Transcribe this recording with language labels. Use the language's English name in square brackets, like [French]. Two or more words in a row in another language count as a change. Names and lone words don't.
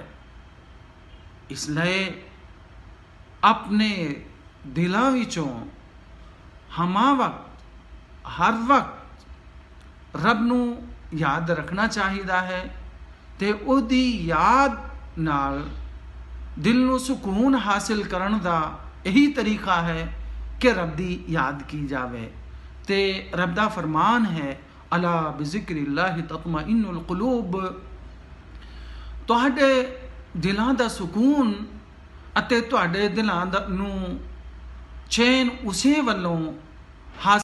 [Punjabi] ਇਸ ਲਈ ਅਪਣੇ ਦਿਲੋਂ ਵਿਚੋਂ ਹਮਾ ਵਕਤ ਹਰ ਵਕਤ ਰੱਬ ਨੂੰ ਯਾਦ ਰੱਖਣਾ ਚਾਹੀਦਾ ਹੈ ਤੇ ਉਹਦੀ ਯਾਦ ਨਾਲ ਦਿਲ ਨੂੰ ਸੁਕੂਨ ਹਾਸਲ ਕਰਨ ਦਾ ਯਹੀ ਤਰੀਕਾ ਹੈ ਕਿ ਰੱਬ ਦੀ ਯਾਦ ਕੀ ਜਾਵੇ। ਤੇ ਰੱਬ ਦਾ ਫ਼ਰਮਾਨ ਹੈ, [Arabic] ألا بذكر الله تطمئن القلوب. [Punjabi] ਤੁਹਾਡੇ ਦਿਲਾਂ ਦਾ ਸੁਕੂਨ ਅਤੇ ਤੁਹਾਡੇ ਦਿਲਾਂ ਨੂੰ ਚੈਨ ਉਸੇ ਵੱਲੋਂ ਹਾਸਲ